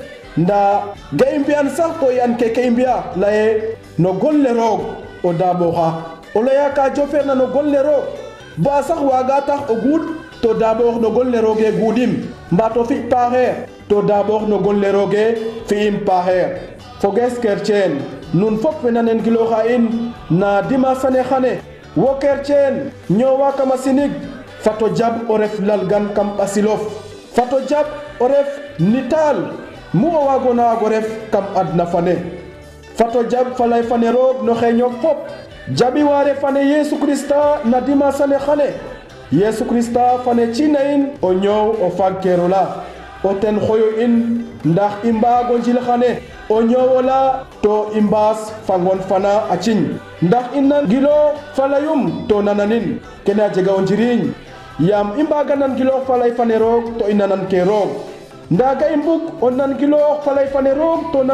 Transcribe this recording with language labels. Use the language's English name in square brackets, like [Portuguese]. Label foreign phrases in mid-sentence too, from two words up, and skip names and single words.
[Serer] nda ga i mbi'an sax to i an keke i mbi'a laye no gonle roog o ndaaɓoxa o laya ka jofeerna no gonle roog ba sax waaga tax o guuɗ to daaɓoox no gonle rooge guuɗim mbato fi paaxeer to daaɓoox no gonle rooge fi'im paaxeer foges kerceen nun fop we nanen gilooxa in na dimanche ane xane wo kerceen ñoowa kama sinig fato jab o ref lalgan kam ɓasilof fato jab o ref nitaal mu o waagona waag o ref kam adna fane fato jab falay fane roog no xeeñof fop jaɓi waare fane yesu krista na dimanche ane xane yesu krista fane cina in o ñoow o fagkeerola o ten xoyo in ndax i mbaago njil xane o ñoowola to i mbaas fangon fana a ciñ ndax i nangilo falayum to nananin kene a jega o njiriñ yaam i mbaaga nangiloox falay fane roog to i nanan ke roog ndaaga i mbug o nangiloox falay fane roog to